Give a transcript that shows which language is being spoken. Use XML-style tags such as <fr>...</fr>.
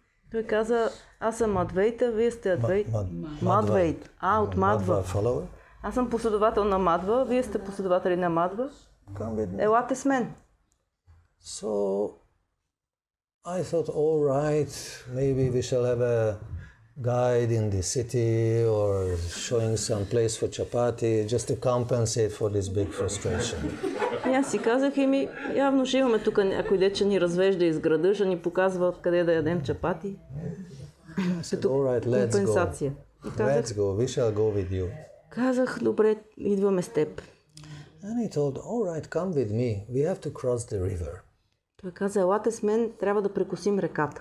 <bg>Той каза, аз съм Мадвейта, вие сте Адвейт. Мадвейт. От Мадва.</bg> <en>Follower.</en> <bg>Аз съм последовател на Мадва, вие сте последователи на Мадва.</bg> <en>Come with me.</en> <bg>Елате с мен.</bg> <en>So I thought, all right, maybe we shall have a guide in the city or showing some place for chapati just to compensate for this big frustration.</en> <bg>И аз си казах, явно ще имаме тук някой дече ни развежда из града, ще ни показва откъде да ядем чапати. Като компенсация.</bg> <en>Let's go, we shall go with you.</en> <bg>Казах, добре, идваме с теб.</bg> <en>And he told, all right, come with me, we have to cross the river.</en> <bg>Той каза, елате с мен, трябва да прекусим реката.</bg>